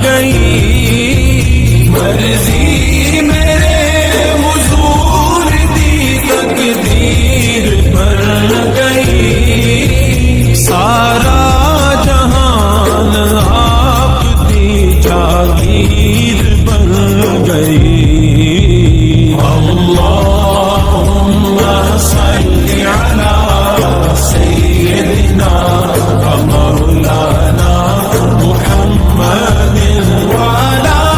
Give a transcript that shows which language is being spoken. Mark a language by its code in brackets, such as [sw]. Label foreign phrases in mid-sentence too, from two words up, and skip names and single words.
[pa] گئی، مرضی میرے حضور دی تقدیر بن گئی. [ur] سارا جہان آپ کی جاگیر بن گئی. [ar] اللهم صل على سيدنا ومولانا محمد وعلى